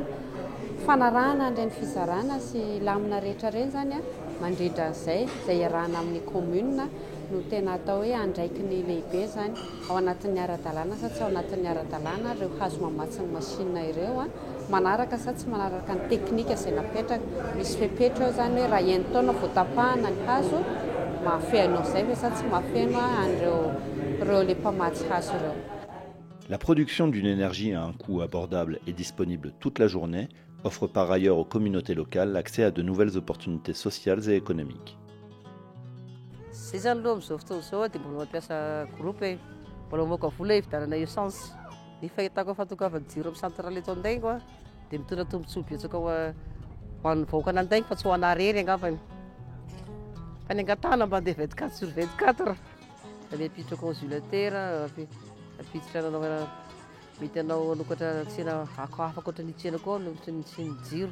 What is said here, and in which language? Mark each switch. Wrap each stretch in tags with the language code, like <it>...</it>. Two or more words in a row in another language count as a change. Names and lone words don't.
<mg>Fanarahana ireny fizarana sy lamina rehetra ireny zany mandrindra izay iarahana amin'ny commune no tena atao hoe andraiky ny lehibe zany ao anatin'ny ara-dalàna sa tsy ao anatin'ny ara-dalàna ireo hazo mamatsy ny machine ireo manaraka sa tsy manaraka ny teknika izay napetraka. Misy fepetra eo zany hoe raha enitaona vao tapahana ny hazo mahafeno izay fa sa tsy mahafeno an'ireo le mpamatsy hazo ireo.</mg> <fr>La production d'une énergie à un coût abordable et disponible toute la journée offre par ailleurs aux communautés locales l'accès à de nouvelles opportunités sociales et économiques.</fr> <mg>Zay zany aloha amin'izao fotoana izao dia mbola mampiasa groupe mbola moaka vola hividanana essence. Ny fahitako fatokavana jiro amin'ny centrale eto Andaingo dia mitondra tombontsoa betsaka ho an'ny vahoaka an'Andaingo fa tsy ho ana rery angambany. Fa ny angatahana mba andeha 24/24 dia miampiditra congélateur, ampiditra anaovana mety anao anokatra tsena hafa koatra ny tsena koa no ny jiro.</mg>